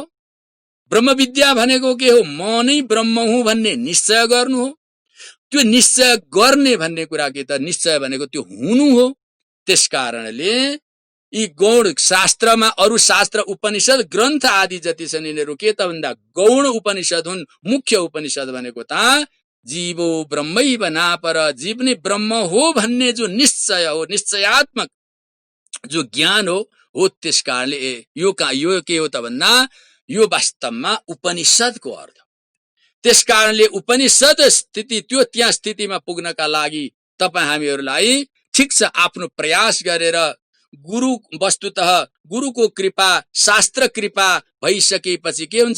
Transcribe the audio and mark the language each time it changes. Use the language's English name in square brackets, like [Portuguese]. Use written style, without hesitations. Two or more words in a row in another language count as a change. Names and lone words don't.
[Nepali] ब्रह्मविद्या भनेको के हो? म नै ब्रह्म हुँ भन्ने निश्चय गर्नु हो। त्यो निश्चय गर्ने भन्ने कुरा के त निश्चय भनेको त्यो हुनु हो। त्यसकारणले यी गौण शास्त्रमा अरु शास्त्र उपनिषद ग्रन्थ आदि जति छन् यिनीहरू के त भन्दा गौण उपनिषद हुन्। मुख्य उपनिषद भनेको त [Sanskrit] जीवो ब्रह्मैव नापर, [Nepali] जीव नै ब्रह्म हो भन्ने जो निश्चय हो, निश्चयात्मक जो ज्ञान हो त्यसकारणले यो के हो त भन्दा यो वास्तवमा उपनिषदको अर्थ। त्यसकारणले उपनिषद स्थिति त्यो त्यहाँ स्थितिमा पुग्नका लागि तपाई हामीहरूलाई ठिक छ आफ्नो प्रयास गरेर गुरु वस्तुतः गुरुको कृपा, शास्त्र कृपा भइसकेपछि के हुन्छ?